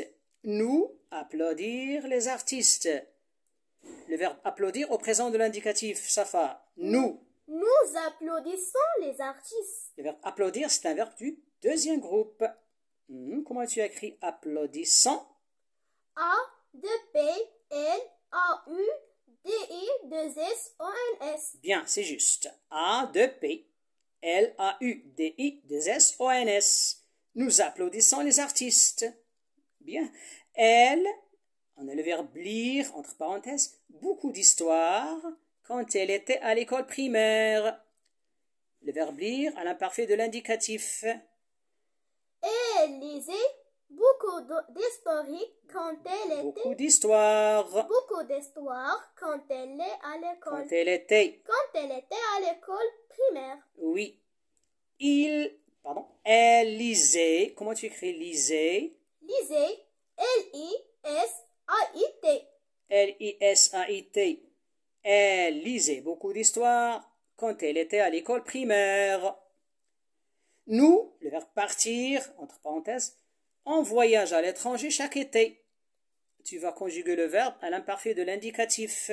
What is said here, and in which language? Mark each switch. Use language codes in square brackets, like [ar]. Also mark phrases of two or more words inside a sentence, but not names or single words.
[fr] Nous, applaudir les artistes. Le verbe applaudir au présent de l'indicatif. Safa. Nous. Nous applaudissons les artistes. Le verbe applaudir, c'est un verbe du deuxième groupe. Comment tu écris applaudissant? A-D-P-L-A-U-D-I-2-S-O-N-S. Bien, c'est juste. A-D-P-L-A-U-D-I-2-S-O-N-S. Nous applaudissons les artistes. Bien. Elle, on a le verbe lire, entre parenthèses, beaucoup d'histoires quand elle était à l'école primaire. Le verbe lire à l'imparfait de l'indicatif. Elle lisait beaucoup d'histoires quand elle était. Beaucoup d'histoires. Beaucoup d'histoires quand elle est à l'école. Quand elle était. Quand elle était à l'école primaire. Oui. Elle lisait. Comment tu écris lisait? Lisait. L-I-S-A-I-T. L-I-S-A-I-T. Elle lisait beaucoup d'histoires quand elle était à l'école primaire. Nous, le verbe partir, entre parenthèses, on voyage à l'étranger chaque été. Tu vas conjuguer le verbe à l'imparfait de l'indicatif.